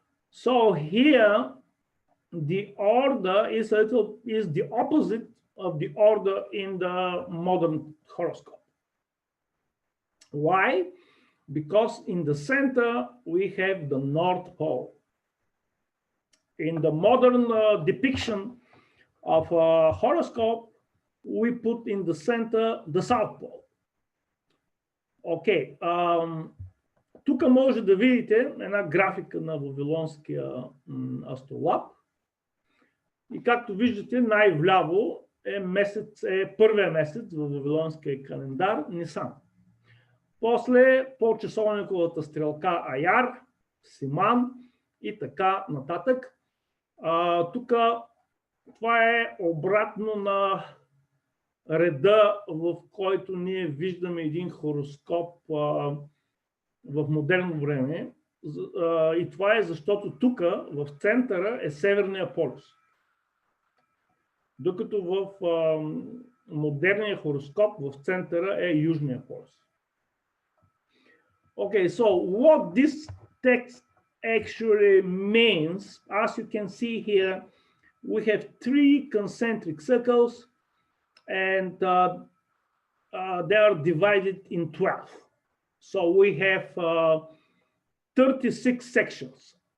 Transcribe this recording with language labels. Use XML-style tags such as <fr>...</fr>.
<en>So here the order is the opposite of the order in the modern horoscope. Why? Because in the center we have the North Pole. In the modern depiction of a horoscope, we put in the center the South Pole.</en> <bg>Okay, тук може да видите една графика на Вавилонския астролаб. И както виждате, най-вляво е първия месец в Вавилонския календар Нисан. После по часовниковата стрелка Аяр, Симан и така нататък. Тук това е обратно на реда, в който ние виждаме един хороскоп в модерно време. И това е защото тук в центъра е Северния полюс. Докато в модерния хороскоп в центъра е Южния полюс.</bg> <en>Okay, so what this text actually means, as you can see here, we have 3 concentric circles and they are divided in 12. So we have 36 sections.</en>